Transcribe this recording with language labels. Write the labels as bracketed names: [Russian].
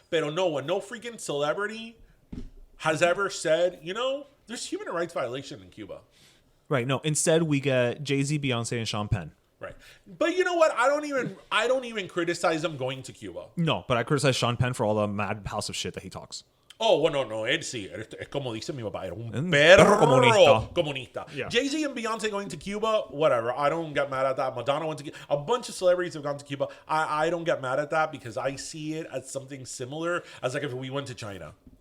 [English] But no freaking celebrity has ever said, there's human rights violation in Cuba. Right. No. Instead, we get Jay-Z, Beyonce, and Sean Penn. Right. But you know what? I don't even criticize them going to Cuba. No, but I criticize Sean Penn for all the mad house of shit that he talks. [Spanish] Oh, bueno, no, él sí. Es como dice mi papá, era un perro comunista. [English] Yeah. Jay-Z and Beyonce going to Cuba, whatever. I don't get mad at that. Madonna went to Cuba. A bunch of celebrities have gone to Cuba. I don't get mad at that because I see it as something similar as if we went to China,